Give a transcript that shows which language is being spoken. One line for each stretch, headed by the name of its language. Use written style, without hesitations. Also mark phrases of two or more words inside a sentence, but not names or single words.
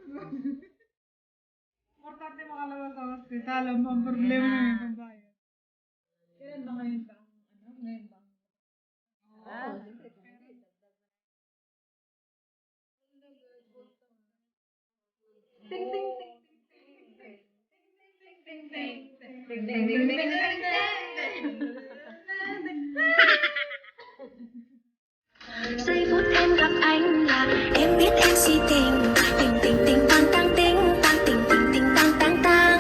Filipino: Importante makalabas sa hospital. Ang problema na yung pambayad. Kailan ba ngayon ba? Ngayon ba? Ting ting ting.
Vietnamese: Giây phút em gặp anh là em biết em si tình. Tình tình tình tang tang tình tang tình tình tình tang tang tang.